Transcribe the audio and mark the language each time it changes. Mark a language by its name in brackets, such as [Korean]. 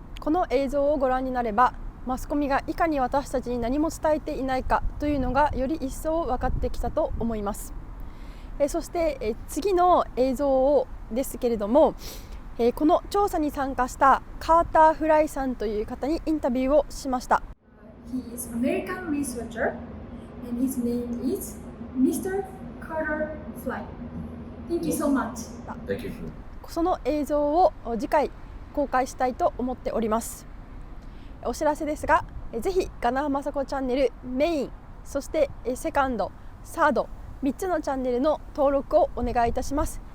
[Japanese] この映像をご覧になれば、マスコミがいかに私たちに何も伝えていないかというのがより一層分かってきたと思います。そして次の映像ですけれども、この調査に参加したカーター・フライさんという方にインタビューをしました。 [English] He is an American researcher and his name is Mr. Carter Fry. Thank you so much. Thank you. [Japanese] その映像を次回公開したいと思っております。お知らせですが、ぜひ我那覇真子チャンネルメイン、そしてセカンド、サード、3つのチャンネルの登録をお願いいたします。